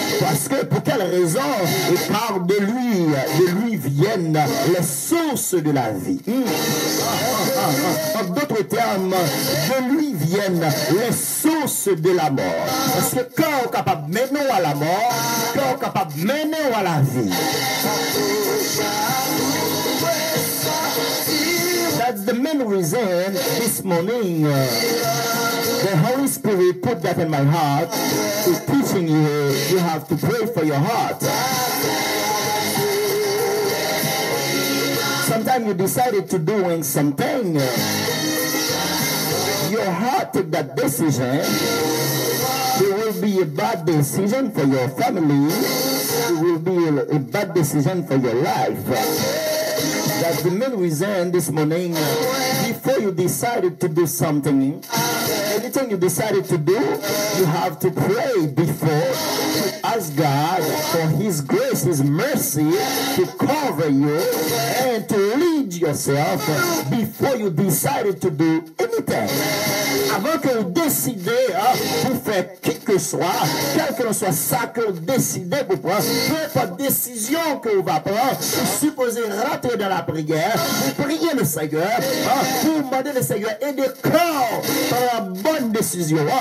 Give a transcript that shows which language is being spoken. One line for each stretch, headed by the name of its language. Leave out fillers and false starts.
French: Parce que pour quelle raison? Et car de lui viennent les sources de la vie. En d'autres termes, de lui viennent les sources de la mort. Parce que quand on est capable de mener à la mort, cœur capable de mener à la vie.
English: That's the main reason this morning the Holy Spirit put that in my heart to teaching you have to pray for your heart. Sometimes you decided to doing something, your heart take that decision. It will be a bad decision for your family. It will be a bad decision for your life. That's the main reason this morning, before you decided to do something, anything you decided to do, you have to pray before, to ask God for His grace, His mercy to cover you and to lead yourself before you decided to do anything.
French: Avant que vous décidez pour faire qui que soit, quel que soit ça que vous décidez pour prendre, peu importe décision que vous va prendre, vous supposez rentrer dans la prière, vous priez le Seigneur, vous demandez le Seigneur et de corps par la bonne décision.